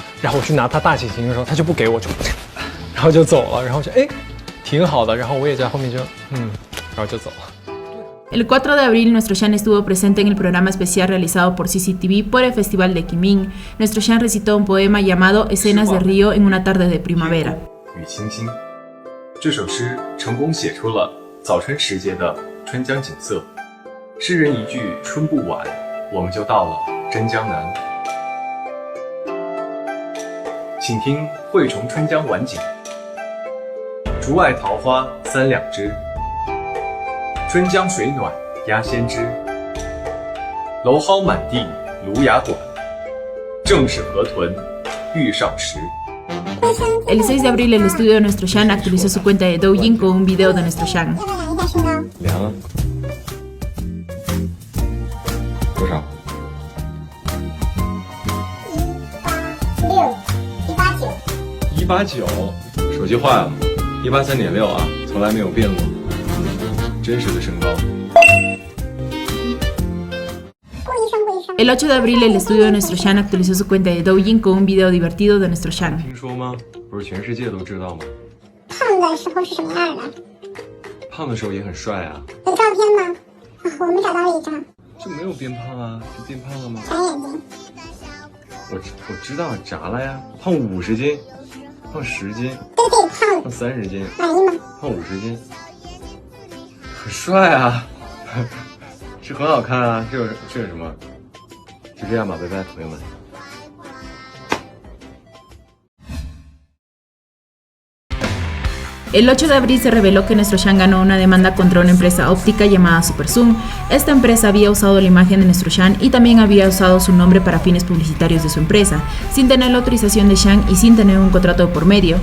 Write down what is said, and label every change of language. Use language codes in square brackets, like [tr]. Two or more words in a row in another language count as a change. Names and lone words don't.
[zh] 然后我去拿他大提琴的时候，他就不给我，就然后就走了。然后就挺好的。然后我也在后面就然后就走了。 [es] El 4 de abril nuestro Shan estuvo presente en el programa especial realizado por CCTV por el Festival de Kunming. Nuestro Shan recitó un poema llamado Escenas de Río en una tarde de primavera. [zh] 与清新，这首诗成功写出了早春时节的春江景色。诗人一句春不晚，我们就到了真江南。请听惠崇春江晚景，竹外桃花三两枝，春江水暖鸭先知。蒌蒿满地芦芽短，正是河豚欲上时。 [es] El 6 de abril el estudio de nuestro Shan actualizó su cuenta de Douyin con un video de nuestro Shan. [zh] 凉啊？多少？189，手机坏了，183.6啊，从来没有变过，真实的身高。 [es] El 8 de abril el estudio de nuestro Shan actualizó su cuenta de Douyin con un video divertido de nuestro Shan. [zh] 听说吗？不是全世界都知道吗？胖的时候是什么样的？胖的时候也很帅啊。有照片吗？我们找到了一张。就没有变胖啊？就变胖了吗？眨眼睛。我知道眨了呀，胖50斤，胖10斤，对，胖30斤，满意吗？胖50斤，很帅啊，是很好看啊，这有什么？就这样吧，拜拜，朋友们。 [es] El 8 de abril se reveló que nuestro Shan ganó una demanda contra una empresa óptica llamada SuperZoom. Esta empresa había usado la imagen de nuestro Shan y también había usado su nombre para fines publicitarios de su empresa, sin tener la autorización de Shan y sin tener un contrato de por medio.